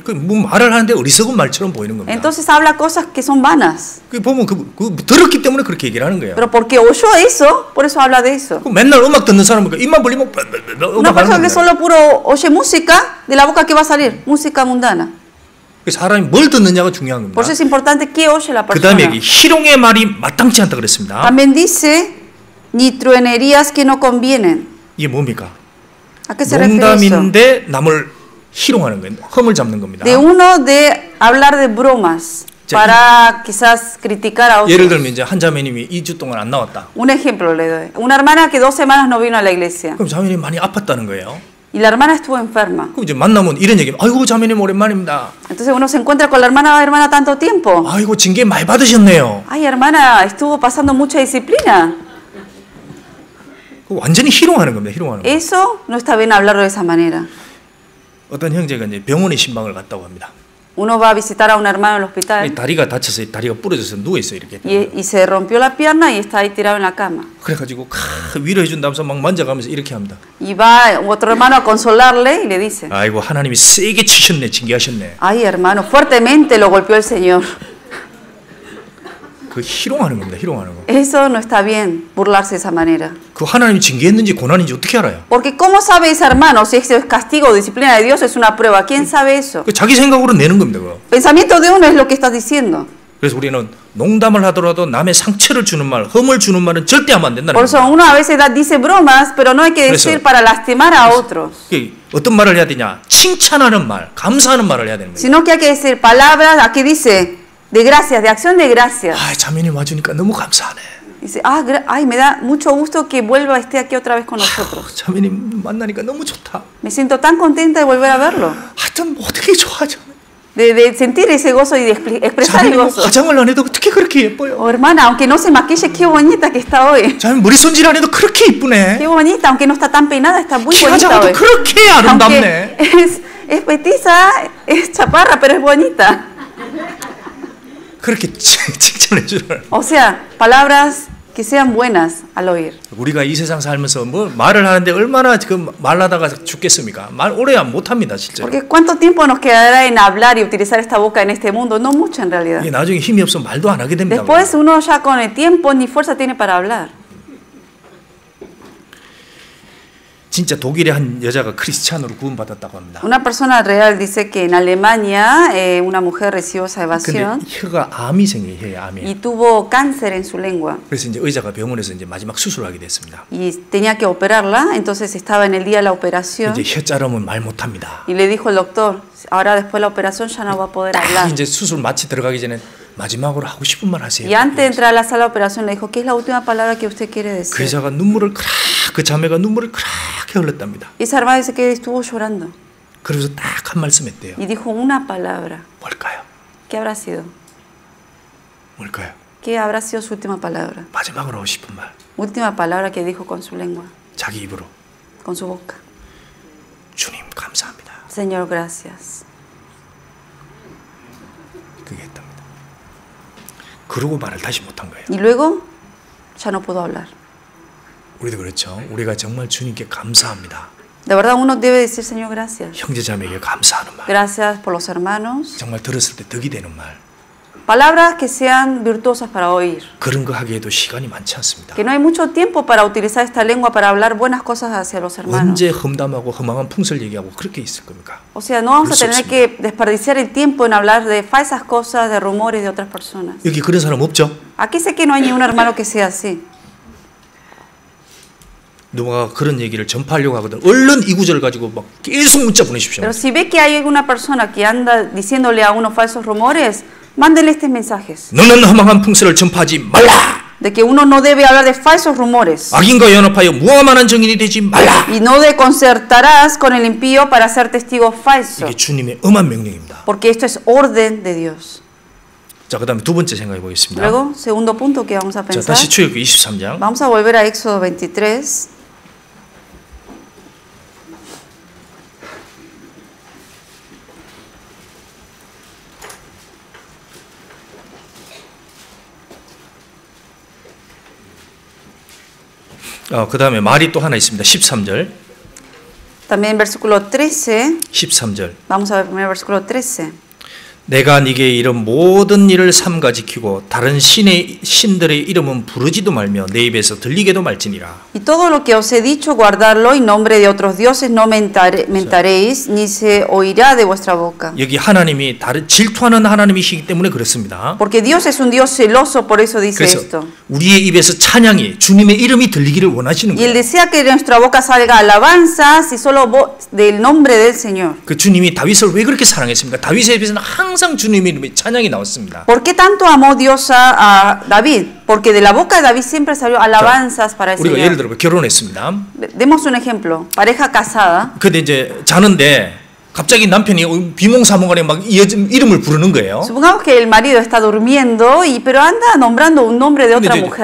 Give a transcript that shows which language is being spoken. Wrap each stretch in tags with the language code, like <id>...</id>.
<ko>그 뭐 말을 하는데 어리석은 말처럼 보이는 겁니다.</ko> <es>Entonces habla cosas que son vanas.</es> <ko>그 보면 그 들었기 때문에 그렇게 얘기를 하는 거예요.</ko> <es>Pero porque oyó eso, por eso habla de eso.</es> <ko>맨날 음악 듣는 사람은 입만 벌리면</ko> <es>Una persona que solo puro oye música, de la boca que va a salir, música mundana.</es> <ko>사람이 뭘 듣느냐가 중요한 겁니다.</ko> <es>Por eso es importante qué oye la persona.</es> <ko>그다음에 여기 희롱의 말이 마땅치 않다 그랬습니다.</ko> <es>También dice ni truhanerías que no convienen.</es> <ko>이게 뭡니까?</ko> <es>¿A qué se refiere eso?</es> <ko>농담인데 남을 희롱하는 거예요. 험을 잡는 겁니다.</ko> <es>De uno de hablar de bromas para quizás criticar a otros.</es> <ko>예를 들면 이제 한 자매님이 2주 동안 안 나왔다.</ko> <es>Un ejemplo le doy. Una hermana que 2 semanas no vino a la iglesia.</es> <ko>그럼 자매님이 많이 아팠다는 거예요.</ko> <es>Y la hermana estuvo enferma.</es> <ko>그럼 이제 만나면 이런 얘기. 아이고 자매님 오랜만입니다.</ko> <es>Entonces uno se encuentra con la hermana tanto tiempo.</es> <ko>아이고 징계 많이 받으셨네요.</ko> <es>Ay, hermana, estuvo pasando mucha disciplina.</es> <ko>완전히 희롱하는 겁니다. 희롱하는 거.</ko> <es>Eso no está bien hablarlo de esa manera.</es> <ko>어떤 형제가 이제 병원에 신방을 갔다고 합니다.</ko> <es>Uno va a visitar a un hermano en el hospital.</es> <ko>다리가 다쳐서 다리가 부러져서 누워 있어 이렇게.</ko> <es>Y se rompió la pierna y está ahí tirado en la cama.</es> <ko>그래가지고 위로해 준다면서 막 만져가면서 이렇게 합니다.</ko> <es>Y va otro hermano a consolarle y le dice.</es> <ko>아이고 하나님이 세게 치셨네, 징계하셨네.</ko> <es>Ay, hermano, fuertemente lo golpeó el Señor.</es> <ko>그 희롱하는 겁니다. 희롱하는 거.</ko> <es>Eso no está bien, burlarse de esa manera.</es> <ko>그 하나님이 징계했는지 고난인지 어떻게 알아요?</ko> <es>Porque ¿cómo sabe ese hermano si es castigo o disciplina de Dios es una prueba? ¿Quién sabe eso?</es> <ko>그 자기 생각으로 내는 겁니다. 그거.</ko> <es>Pensamiento de uno es lo que estás diciendo.</es> <ko>그래서 우리는 농담을 하더라도 남의 상처를 주는 말, 험을 주는 말은 절대 하면 안 된다는</ko> <es>Por eso</es> <ko>겁니다.</ko> <es>uno a veces dice bromas, pero no hay que decir para lastimar a otros.</es> <ko>어떤 말을 해야 되냐? 칭찬하는 말, 감사하는 말을 해야 되는 거예요.</ko> <es>Sino que hay que decir palabras, aquí dice de gracias, de acción de gracias.</es> <ko>아, 자매님 와주니까 너무 감사하네.</ko> <es>Dice, ay, me da mucho gusto que vuelva, esté aquí otra vez con nosotros.</es> <ko>자매님 만나니까 너무 좋다.</ko> <es>Me siento tan contenta de volver a verlo.</es> <ko>하여튼 어떻게 좋아, 자매.</ko> <es>De sentir ese gozo y de expresar el gozo.</es> <ko>화장을 안 해도 어떻게 그렇게 예뻐요?</ko> <es>Oh, hermana, aunque no se maquille, qué bonita que está hoy.</es> <ko>자매 머리 손질 안 해도 그렇게 이쁘네.</ko> <es>Qué bonita, aunque no está tan peinada, está muy bonita hoy.</es> <ko>그렇게 아름답네.</ko> <es>Es petiza, es chaparra, pero es bonita.</es> <ko>그렇게 칭찬해 주라.</ko> <es>O sea, palabras que sean buenas al oír.</es> <ko>우리가 이 세상 살면서 뭐 말을 하는데 얼마나 그 말하다가 죽겠습니까? 말 오래 못 합니다, 실제로.</ko> <es>Porque cuánto tiempo nos quedará en hablar y utilizar esta boca en este mundo? No mucho en realidad.</es> <ko>이게 나중에 힘이 없으면 말도 안 하게 됩니다.</ko> <es>Después uno ya con el tiempo ni fuerza tiene para hablar.</es> <ko>진짜 독일의 한 여자가 크리스찬으로 구원받았다고 합니다.</ko> <es>Una persona real dice que en Alemania una mujer recibió salvación.</es> <ko>근데 혀가 암이 생겨요, 혀에 암이.</ko> <es>Y tuvo cáncer en su lengua.</es> <ko>그래서 이제 의사가 병원에서 이제 마지막 수술하게 됐습니다.</ko> <es>Y tenía que operarla, entonces estaba en el día de la operación.</es> <ko>이제 혀 자르면 말 못합니다.</ko> <es>Y le dijo el doctor, ahora después de la operación ya no va a poder hablar.</es> <ko>이제 수술 마치 들어가기 전에 마지막으로 하고 싶은 말 하세요.</ko> <es>Y antes de entrar a la sala de operación le dijo, ¿qué es la última palabra que usted quiere decir?</es> <ko>그 여자가 눈물을 그 자매가 눈물을 그렇게 흘렸답니다.</ko> <es>Y esa hermana dice que estuvo llorando.</es> <ko>그래서 딱 한 말씀 했대요.</ko> <es>Y dijo una palabra.</es> <ko>뭘까요?</ko> <es>¿Qué habrá sido?</es> <ko>뭘까요?</ko> <es>¿Qué habrá sido su última palabra?</es> <ko>마지막으로 하고 싶은 말.</ko> <es>Última palabra que dijo con su lengua.</es> <ko>자기 입으로.</ko> <es>Con su boca.</es> <ko>주님 감사합니다.</ko> <es>Señor, gracias.</es> <ko>그게 했답니다. 그러고 말을 다시 못한 거예요.</ko> <es>Y luego ya no pudo hablar.</es> <ko>우리도 그렇죠. 우리가 정말 주님께 감사합니다.</ko> <es>De verdad uno debe decir Señor, gracias.</es> <ko>형제자매에게 감사하는 말.</ko> <es>Gracias por los hermanos.</es> <ko>정말 들었을 때 덕이 되는 말.</ko> <es>Palabras que sean virtuosas para oír.</es> <ko>그런 거 하기에도 시간이 많지 않습니다.</ko> <es>Que no hay mucho tiempo para utilizar esta lengua para hablar buenas cosas hacia los hermanos.</es> <ko>언제 험담하고 허망한 풍설 얘기하고 그렇게 있을 겁니까?</ko> <es>O sea, no vamos a tener que desperdiciar el tiempo en hablar de falsas cosas, de rumores de otras personas.</es> <ko>여기 그런 사람 없죠?</ko> <es>Aquí sé que no hay ni un hermano que sea así.</es> <ko>누가 그런 얘기를 전파하려고 하거든. 얼른 이 구절을 가지고 막 계속 문자 보내십시오.</ko> <es>Pero si ve que hay alguna persona que anda diciéndole a uno falsos rumores, mándele estos mensajes.</es> <ko>너는 허망한 풍설을 전파하지 말라.</ko> <es>De que uno no debe hablar de falsos rumores.</es> <ko>악인과 연합하여 무함한 증인이 되지 말라.</ko> <es>Y no te concertarás con el impío para ser testigo falso.</es> <ko>이게 주님의 엄한 명령입니다.</ko> <es>Porque esto es orden de Dios.</es> <ko>자, 그다음에 두 번째 생각해 보겠습니다.</ko> <es>Luego, segundo punto que vamos a</es> <ko>자,</ko> <es>pensar.</es> <ko>다시 출애굽기 23장.</ko> <es>Vamos a volver a Éxodo 23.</es> <ko>그 다음에 말이 또 하나 있습니다. 13절.</ko> <es>También versículo 13.</es> <ko>13절.</ko> <es>Vamos a ver primero versículo 13.</es> <ko>내가 네게 이런 모든 일을 삼가 지키고 다른 신들의 이름은 부르지도 말며 내 입에서 들리게도 말지니라.</ko> <es>Y todo lo que os he dicho guardarlo y nombre de otros dioses no mentaréis ni se oirá de vuestra boca.</es> <ko>여기 하나님이 다른 질투하는 하나님이시기 때문에 그렇습니다.</ko> <es>Porque Dios es un Dios celoso, por eso dice esto.</es> <ko>우리의 입에서 찬양이 주님의 이름이 들리기를 원하시는</ko> <es>Y él</es> <ko>거예요.</ko> <es>desea que de nuestra boca salga alabanzas y solo del nombre del Señor.</es> <ko>그 주님이 다윗을 왜 그렇게 사랑했습니까? 다윗의 입에서는 항상 주님의 이름이 찬양이 나왔습니다.</ko> <es>¿Por qué tanto amó Dios a David? Porque de la boca de David siempre salió alabanzas para el</es> <ko>우리가 예를</ko> <es>Señor.</es> <ko>들어 결혼했습니다.</ko> <es>Demos un ejemplo. Pareja casada.</es> <ko>근데 이제 자는데 갑자기 남편이 비몽사몽간에 막 이름을 부르는 거예요.</ko> <es>Supongamos que el marido está durmiendo pero anda nombrando un nombre de otra mujer.</es>